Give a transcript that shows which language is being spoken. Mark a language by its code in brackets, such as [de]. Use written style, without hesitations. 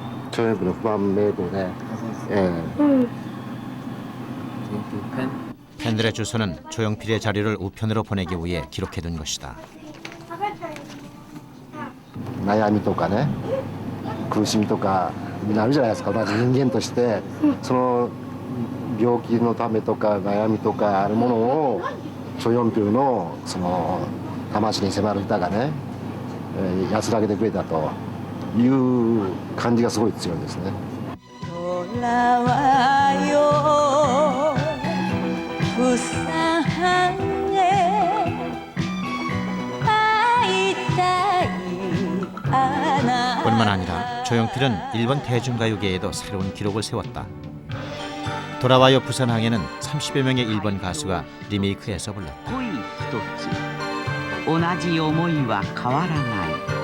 [ko] 조용필 후반 메이도네. 팬들의 주소는 조용필의 자료를 우편으로 보내기 위해 기록해둔 것이다. [ja] 悩みとかね苦しみとかになるじゃないですか。まず人間としてその病気のためとか悩みとかあるものをチョヨンピルのその魂に迫る歌がね安らげてくれたという感じがすごい強いですね。 [ko] 돌아와요 부산에 뿐만 아니라 조용필은 일본 대중가요계에도 새로운 기록을 세웠다. 돌아와요 부산항에는 30여 명의 일본 가수가 리메이크해서 불렀다. [ja] 同じ思いは変わらない